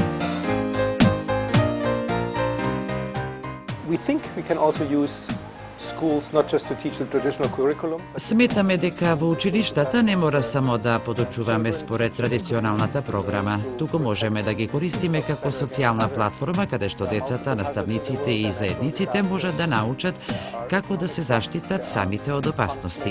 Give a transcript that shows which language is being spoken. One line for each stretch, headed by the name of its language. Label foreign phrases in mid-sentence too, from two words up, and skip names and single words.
English: We think we can also use schools not just to teach the traditional curriculum.
Macedonian: Сметаме дека во училиштата не мора само да подучуваме според традиционалната програма, туку можеме да ги користиме како социјална платформа каде што децата, наставниците и заедниците можат да научат како да се заштитат самите од опасности.